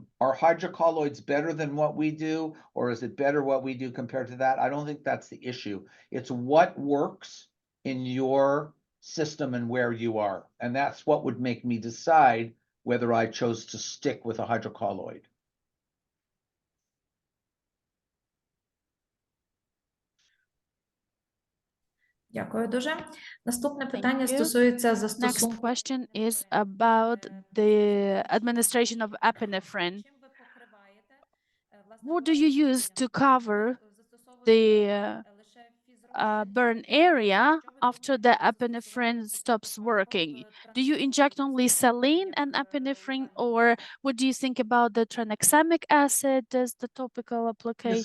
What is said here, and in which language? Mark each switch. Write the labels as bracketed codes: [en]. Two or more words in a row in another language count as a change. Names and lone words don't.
[en] Are hydrocolloids better than what we do, or is it better what we do compared to that? I don't think that's the issue. It's what works in your system and where you are. And that's what would make me decide whether I chose to stick with a hydrocolloid. [uk] Дякую дуже. Наступне [en] Thank [uk] питання [en] you. [uk] стосується [en] Next [uk] застосунку. [en] question is about the administration of epinephrine. [uk] Чим ви покриваєте, власне, [en] What do you use to cover the burn area after the epinephrine stops working? Do you inject only saline and epinephrine, or what do you think about the tranexamic acid as the topical application?